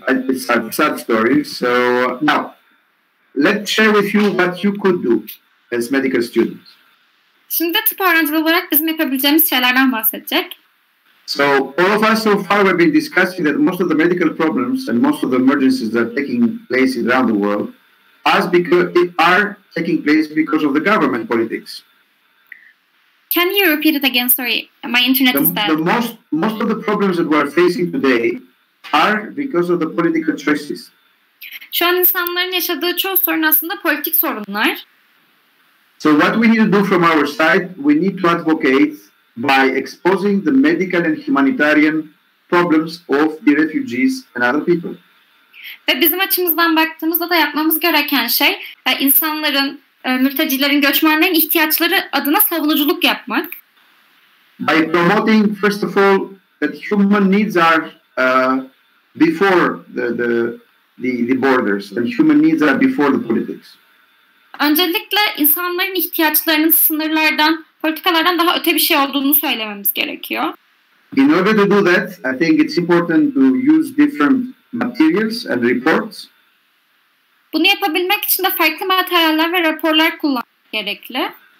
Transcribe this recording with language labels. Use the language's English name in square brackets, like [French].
[English] It's sad stories. So now, let's share with you what you could do as medical students. [Turkish] Şimdi tıp öğrencileri olarak bizim yapabileceğimiz şeylerden bahsedecek. [English] So all of us so far we've been discussing that most of the medical problems and most of the emergencies that are taking place around the world are taking place because of the government politics. Can you repeat it again? Sorry, my internet is bad. Most of the problems that we are facing today are because of the political choices. [Turkish] Şu an insanların yaşadığı çoğu sorun aslında politik sorunlar. [English] So what we need to do from our side, we need to advocate by exposing the medical and humanitarian problems of the refugees and other people. [Turkish] Ve bizim açımızdan baktığımızda da yapmamız gereken şey insanların, mültecilerin, göçmenlerin ihtiyaçları adına savunuculuk yapmak. [English] By promoting, first of all, that human needs are before the borders, and human needs are before the politics. [Turkish] Öncelikle insanların ihtiyaçlarının sınırlardan, politikalardan daha öte bir şey olduğunu söylememiz gerekiyor. [English] In order to do that, I think it's important to use different materials and reports. [Turkish] Bunu yapabilmek için de farklı materyaller ve raporlar kullanmak gerekli.